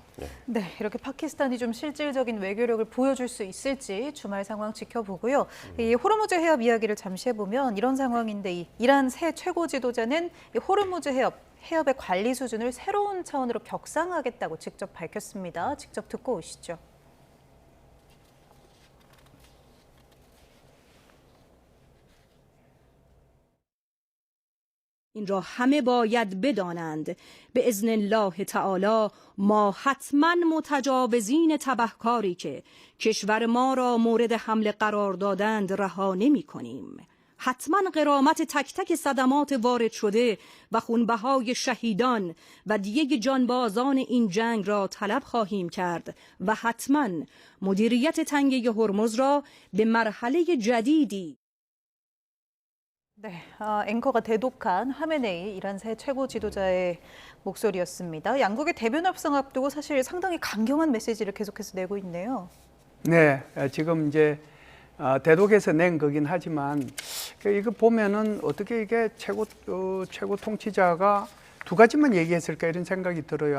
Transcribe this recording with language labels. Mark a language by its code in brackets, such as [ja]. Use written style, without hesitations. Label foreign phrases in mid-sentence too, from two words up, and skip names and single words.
[ko] 네, 이렇게 파키스탄이 좀 실질적인 외교력을 보여줄 수 있을지 주말 상황 지켜보고요. 이 호르무즈 해협 이야기를 잠시 해보면 이런 상황인데, 이 이란 새 최고 지도자는 이 호르무즈 해협의 관리 수준을 새로운 차원으로 격상하겠다고 직접 밝혔습니다. 직접 듣고 오시죠. [fa] این را همه باید بدانند به [ar] اذن الله تعالی [fa] ما حتما متجاوزین تبهکاری که کشور ما را مورد حمله قرار دادند رها نمی کنیم حتما غرامت تک تک صدمات وارد شده و خونبهای شهیدان و دیگ جانبازان این جنگ را طلب خواهیم کرد و حتما مدیریت تنگه هرمز را به مرحله جدیدی [ko] 네, 앵커가 대독한 하메네이 이란 새 최고 지도자의 목소리였습니다. 양국의 대변 협상 앞두고 사실 상당히 강경한 메시지를 계속해서 내고 있네요. 네, 지금 이제 대독에서 낸 거긴 하지만 이거 보면은 어떻게 이게 최고 통치자가 두 가지만 얘기했을까 이런 생각이 들어요.